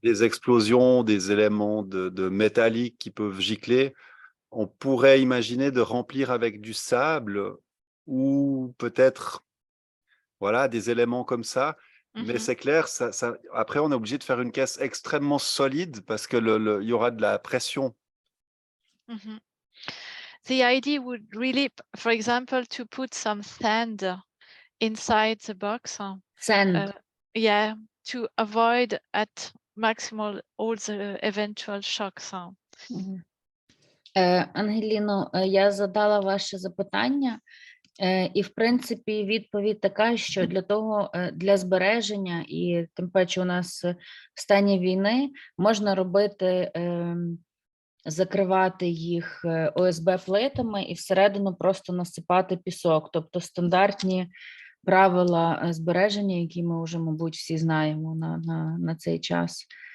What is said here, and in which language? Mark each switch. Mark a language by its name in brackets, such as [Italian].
[French] des explosions, des éléments de métallique qui peuvent gicler, on pourrait imaginer de remplir avec du sable ou peut-être voilà, des éléments comme ça. Mais c'est clair, après, on est obligé de faire une caisse extrêmement solide parce que il y aura de la pression. Mhm. [English] The idea would really, for example, to put some sand inside the box. Sand. Yeah, to avoid at maximal all the eventual shocks. Мгм. [Ukrainian] Ангеліно, я задала ваше запитання, і, в принципі, відповідь така, що для того, для збереження, і тим паче у нас в стані війни, можна робити, закривати їх ОСБ-плитами і всередину просто насипати пісок, тобто стандартні правила збереження, які ми вже, мабуть, всі знаємо на цей час.